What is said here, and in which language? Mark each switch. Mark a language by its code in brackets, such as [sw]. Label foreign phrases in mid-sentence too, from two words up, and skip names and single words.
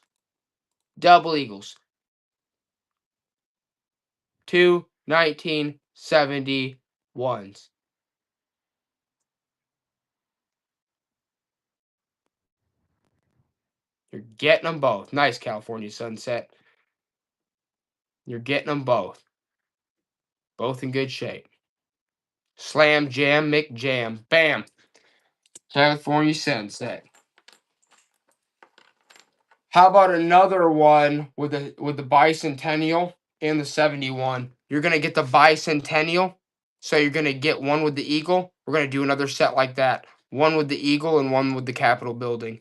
[en] Double eagles. Two 1971s. You're getting them both. Nice California sunset. You're getting them both. Both in good shape. Slam jam, McJam. Bam. California sunset. How about another one with the bicentennial and the 71? You're gonna get the bicentennial, so you're gonna get one with the eagle. We're gonna do another set like that. One with the eagle and one with the Capitol building.